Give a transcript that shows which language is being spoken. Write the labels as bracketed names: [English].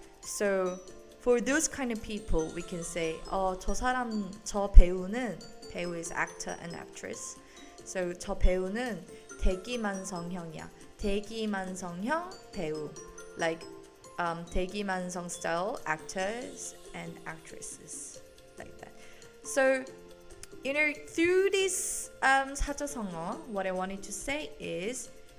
[English] So for those kind of people, we can say, [Korean] 저 배우 [English] is actor and actress. [Korean] So 저 배우는 대기만성형이야. 대기만성형 배우, [English] like 대기만성 style actors and actresses, like that. So through this 사자성어, what I wanted to say is